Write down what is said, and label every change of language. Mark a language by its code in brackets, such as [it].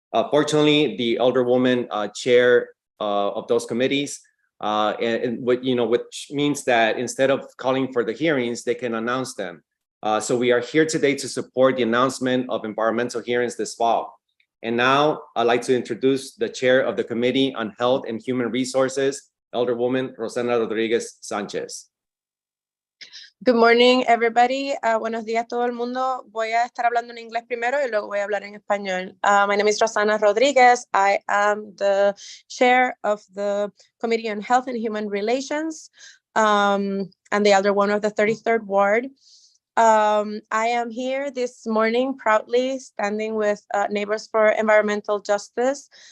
[en] Fortunately, the Elderwoman chair of those committees, which means that instead of calling for the hearings, they can announce them. So we are here today to support the announcement of environmental hearings this fall. And now I'd like to introduce the chair of the Committee on Health and Human Resources, Elderwoman Rosana Rodriguez Sanchez. Good morning, everybody. [es] Buenos días, todo el mundo. Voy a estar hablando en inglés primero y luego voy a hablar en español. [en] My name is Rosana Rodriguez. I am the chair of the Committee on Health and Human Relations and the Elderwoman of the 33rd Ward. I am here this morning proudly standing with Neighbors for Environmental Justice.